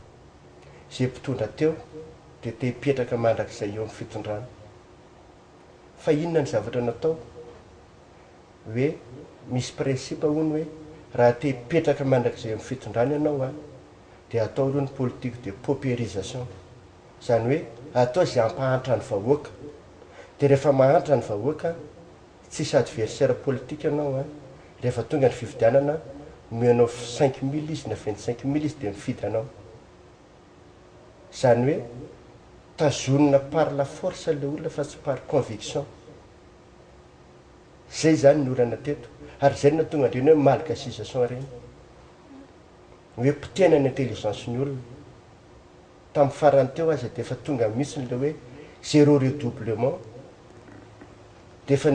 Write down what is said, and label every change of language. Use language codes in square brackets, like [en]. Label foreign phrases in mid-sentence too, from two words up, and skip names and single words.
[mg] zay mpitondra teo dia te hipetraka mandrak'izay eo amin'ny fitondrana fa inona ny zavatra natao hoe misy principe hono hoe raha te hipetraka mandrakizay amin'ny fitondrana ianao a dia atao aloha ny [fr] politique de paupérisation [mg] zany hoe atao zay ampahantra ny vahoaka dia rehefa mahantra ny vahoaka tsisy [fr] adversaire politique [mg] ianao a rehefa tonga ny fifidianana menao 5000 izy na 25000 izy dia mifidy anao zany hoe tazonina [fr] par la force [mg] le olona fa tsy [fr] par conviction [mg] zay zany ny olana teto ary zay na tonga andreny hoe malgasisation reny hoe potena ny intelligence ny olona tamin'ny farany teo aza dia efa tonga mihitsy le hoe [fr] zéro redoublement [mg] dia efa